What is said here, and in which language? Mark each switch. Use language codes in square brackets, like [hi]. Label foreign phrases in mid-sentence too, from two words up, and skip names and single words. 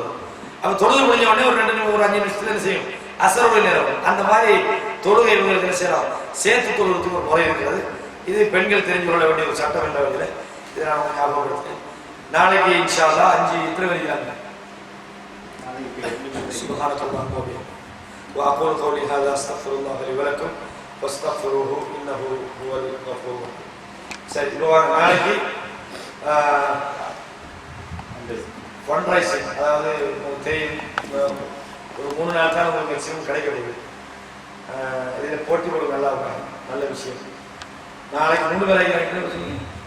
[ta] அப்ப தொழுது முடிஞ்ச உடனே ஒரு 5 நிமிஷத்துல என்ன செய்யும், அசருடைய நேரம். அந்த மாதிரி தொழுகை இவங்களுக்கு என்ன செய்யலாம், சேர்த்து தொழுவதுக்கு ஒரு முறை இருக்கிறது. இது பெண்கள் தெரிஞ்சு கொள்ள வேண்டிய ஒரு சட்டம் என்ற வகையில் இதை நான் ஞாபகப்படுத்தேன். [ar] நாளைக்கு إن شاء الله 5 [ta] எத்தனை வரைக்கும் [ar] சுப்ஹானல்லாஹ் وأقول قولي هذا أستغفر الله لي ولكم واستغفروه إنه هو الغفور. [ta] சரி, இப்போ நாளைக்கு [en] fund raising, [ta] அதாவது ஒரு 3 நாள் தான் உங்களுக்கு மேக்ஸிமம் கிடைக்கப்படுது. இதில் போட்டி போடுறது நல்லா இருக்கும், நல்ல விஷயம். நாளைக்கு 3 வேலைக்கு